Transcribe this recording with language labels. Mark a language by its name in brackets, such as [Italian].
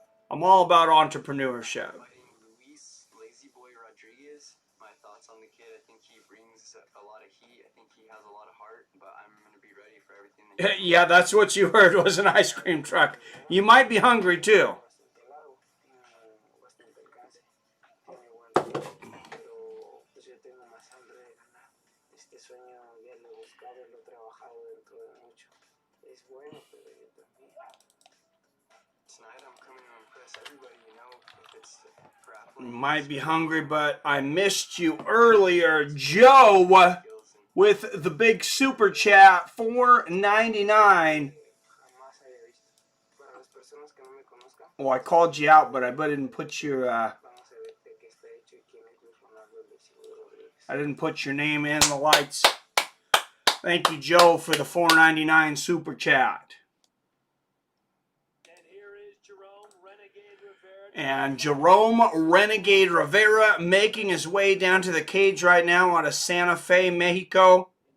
[English] I'm all about entrepreneurship. Fighting Luis Lazy Boy Rodriguez. My thoughts on the kid, I think he brings a lot of heat. I think he has a lot of heart, but I'm going to be ready for everything that Yeah, that's what you heard was an ice cream truck. You might be hungry too. [Spanish] bastante alcance, tiene buen ritmo, pero pues yo tengo más hambre de ganar. Este sueño ya lo he buscado y lo he trabajado dentro de mucho. Es bueno, pero yo también. [English] Tonight I'm coming to impress everybody, you know, if it's grappling. You might be hungry, but I missed you earlier, Joe, with the big super chat, $4.99. [Spanish] Jamás había visto. Para las personas que no me conocen, [English] Well, I called you out, but I didn't put your [Spanish] Vamos a ver de qué está hecho y químicos Ronaldo Luisito Rodríguez. [English] I didn't put your name in the lights. Thank you, Joe, for the $4.99 super chat. And here is Jerome Renegade Rivera. And Jerome Renegade Rivera making his way down to the cage right now out of Santa Fe, Mexico.